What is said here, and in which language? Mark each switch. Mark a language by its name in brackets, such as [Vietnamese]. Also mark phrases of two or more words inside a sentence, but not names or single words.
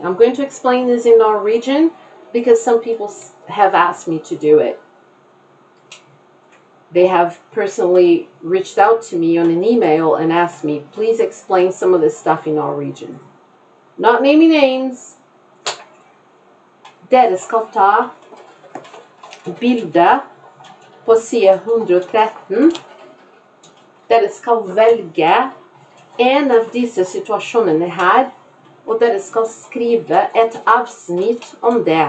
[English] I'm going to explain this in Norwegian because some people have asked me to do it. They have personally reached out to me on an email and asked me, please explain some of this stuff in Norwegian. Not naming names. [Norwegian] Dere skal ta bilde på side 113. Dere skal velge en av disse situasjonene her, og dere skal skrive et avsnitt om det.